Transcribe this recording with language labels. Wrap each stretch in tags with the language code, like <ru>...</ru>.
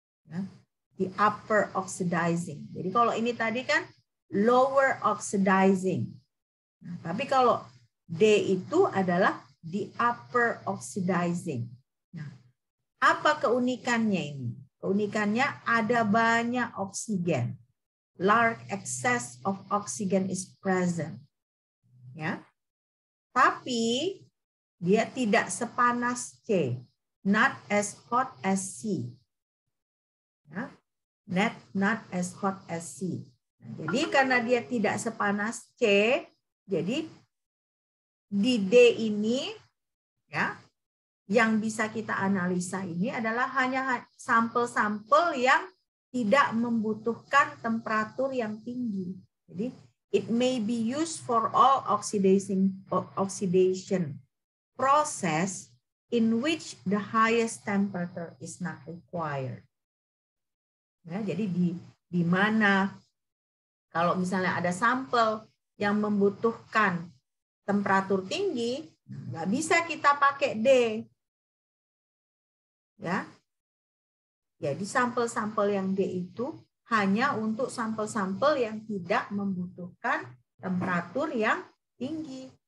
<id>Ya,</id> <en>the upper oxidizing.</en> <id>Jadi kalau ini tadi kan lower oxidizing. Nah, tapi kalau D itu adalah</id> <en>the upper oxidizing.</en> <id>Nah, apa keunikannya ini? Keunikannya ada banyak oksigen.</id> <en>Large excess of oxygen is present.</en> <id>Ya. Tapi dia tidak sepanas C.</id> <en>Not as hot as C.</en> <id>Ya.</id> <en>not as hot as C.</en> <id>Nah, jadi karena dia tidak sepanas C, jadi di D ini ya yang bisa kita analisa ini adalah hanya sampel-sampel yang tidak membutuhkan temperatur yang tinggi. Jadi</id> <en>it may be used for all oxidation process in which the highest temperature is not required.</en> <id>Ya, jadi di mana kalau misalnya ada sampel yang membutuhkan temperatur tinggi, nggak bisa kita pakai D. Ya, jadi sampel-sampel yang D itu hanya untuk sampel-sampel yang tidak membutuhkan temperatur yang tinggi.</id>